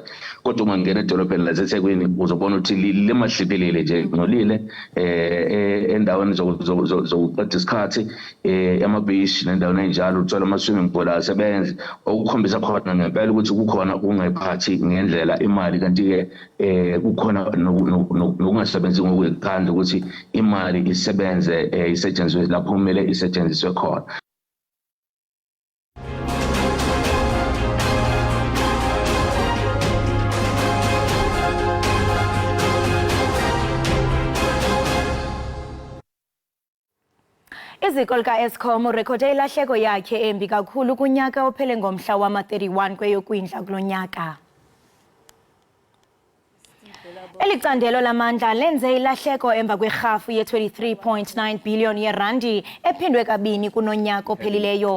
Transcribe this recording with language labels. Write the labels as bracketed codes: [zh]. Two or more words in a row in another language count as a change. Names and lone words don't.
[zu] Kodwa ungangena edolobheni laseThekwini uzobona ukuthi limahliphelile nje nolile endaweni zokuqeda isikhathi ema-beach nendaweni enjalo uthola ama- [en] swimming pool [zu] asebenzi okukhombisa khona ngempela ukuthi kukhona ukungayiphathi ngendlela imali kanti-ke kukhona nokungasebenzi ngokuyikhandla ukuthi imali isebenze isetshenziswe lapho kumele isetshenziswe khona. [xh] Iziko lika-Eskom urekhode ilahleko yakhe embi kakhulu kunyaka ophele ngomhla wama-31 kweyoKwindla kulo nyaka. Eli candelo lamandla lenze ilahleko emva kwerhafu ye-23.9 billion yerandi ephindwe kabini kunonyaka ophelileyo.